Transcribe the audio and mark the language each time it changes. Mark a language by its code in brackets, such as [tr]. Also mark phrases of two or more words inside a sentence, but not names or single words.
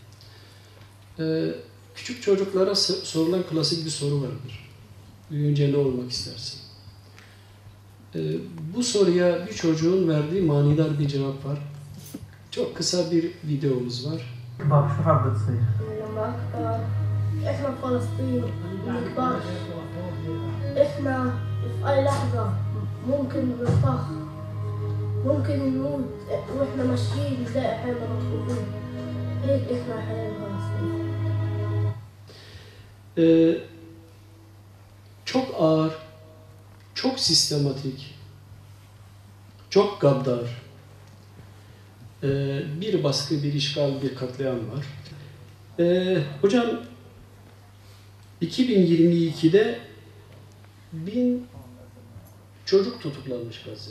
[tr] Küçük çocuklara sorulan klasik bir soru vardır. Büyüyünce ne olmak istersin? Bu soruya bir çocuğun verdiği manidar bir cevap var. Çok kısa bir videomuz var. Bak şu [ar] حابة تصير لما أكبر إحنا فلسطين منكبرش إحنا في أي لحظة ممكن نطخ ممكن نموت وإحنا ماشيين نلاقي حالنا مطلوبين هيك إحنا حياة فلسطين. [tr] Çok ağır, çok sistematik, çok gaddar bir baskı, bir işgal, bir katliam var. Hocam 2022'de 1000 çocuk tutuklanmış Gazze'de.